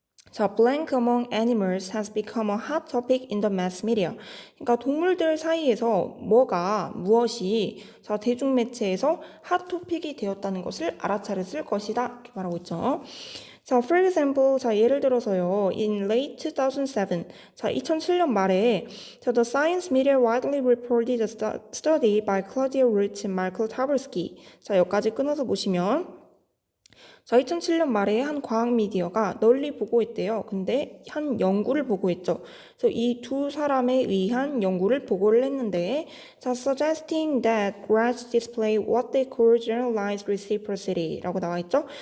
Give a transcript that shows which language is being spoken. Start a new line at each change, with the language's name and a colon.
English: 자, blank among animals has become a hot topic in the mass media.
Korean: 그러니까 동물들 사이에서 무엇이 자, 대중매체에서 핫 토픽이 되었다는 것을 알아차렸을 것이다. 이렇게 말하고 있죠.
English: 자, for example, 자,
Korean: 예를 들어서요,
English: in late 2007, 자,
Korean: 2007년 말에,
English: 자, the science media widely reported a study by Claudia Root and Michael Tabarsky.
Korean: 자, 여기까지 끊어서 보시면, 자, 2007년 말에 한 과학 미디어가 널리 보고했대요. 근데 한 연구를 보고했죠. 그래서 이 두 사람에 의한 연구를 보고를 했는데, 자,
English: suggesting that rats display what they call generalized reciprocity
Korean: 라고 나와 있죠.